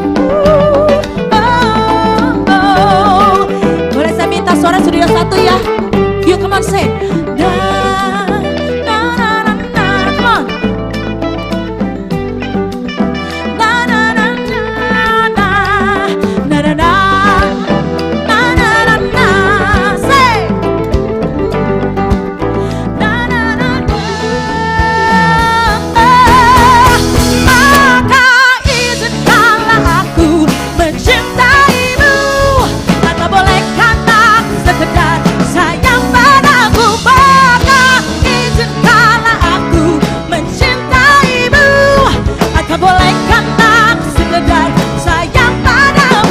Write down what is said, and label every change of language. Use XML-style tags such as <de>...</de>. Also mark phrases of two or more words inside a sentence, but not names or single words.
<id>Boleh saya minta suara Studio 1 ya? on, say na na na na na.</id> <en>Come on. Na na na na na na na na na na na na. Say na na na na.</en> <id>Maka izinkanlah aku mencintaimu, tanpa bolehkan aku sekedar sayang padamu. Maka izinkanlah aku mencintaimu, tanpa bolehkan aku sekedar sayang padamu.</id>